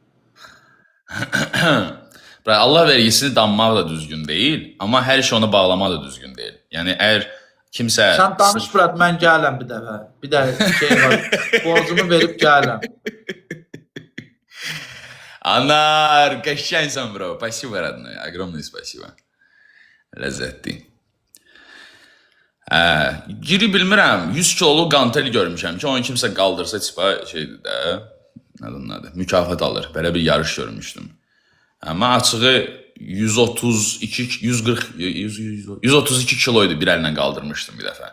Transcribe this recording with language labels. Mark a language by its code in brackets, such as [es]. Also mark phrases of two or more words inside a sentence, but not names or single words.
[az] Allah vergisini danmaq da düzgün deyil, amma hər şey ona bağlamaq da düzgün deyil. Yəni, əgər kimsə... Sən danış, Fırat, mən gələm bir dəfə. Bir də şey var, borcumu verib gələm. Anar, qəşkənsən, [ru] bro. Spasibo, родной. Огромное спасибо. [az] Ləzzətli. Giri bilmirəm, 100 kilolu qantel görmüşəm ki, onu kimsə qaldırsa tipa şeydir də, nədir, mükafat alır. Belə bir yarış görmüşdüm. Mən açığı 132 kiloydu bir əllə qaldırmışdım bir dəfə.